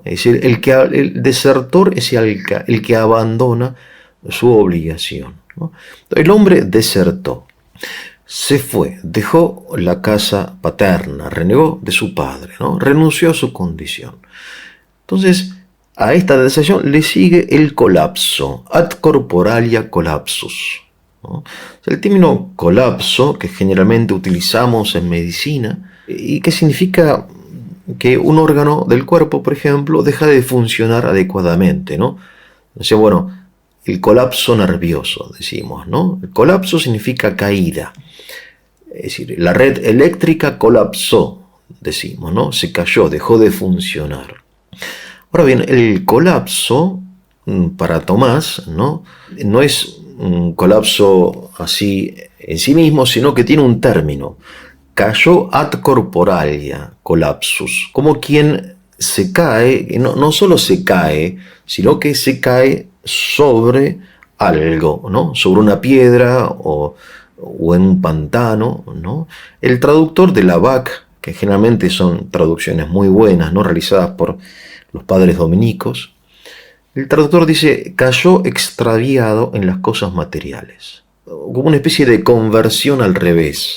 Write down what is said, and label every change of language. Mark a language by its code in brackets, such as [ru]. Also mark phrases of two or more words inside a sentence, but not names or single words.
[es] Es decir, el desertor es el que abandona su obligación, ¿no? El hombre desertó, se fue, dejó la casa paterna, renegó de su padre, ¿no? Renunció a su condición. Entonces, a esta deserción le sigue el colapso, [la] ad corporalia collapsus, [es] ¿no? El término colapso, que generalmente utilizamos en medicina, y que significa que un órgano del cuerpo, por ejemplo, deja de funcionar adecuadamente, ¿no? O sea, el colapso nervioso, decimos, ¿no? El colapso significa caída. Es decir, la red eléctrica colapsó, decimos, ¿no? Se cayó, dejó de funcionar. Ahora bien, el colapso, para Tomás, no es un colapso así en sí mismo, sino que tiene un término. [la] Cayó ad corporalia collapsus, [es] como quien se cae, no solo se cae, sino que se cae sobre algo, ¿no? Sobre una piedra o en un pantano, ¿no? El traductor de la BAC, que generalmente son traducciones muy buenas, ¿no?, realizadas por los padres dominicos, el traductor dice, cayó extraviado en las cosas materiales, como una especie de conversión al revés.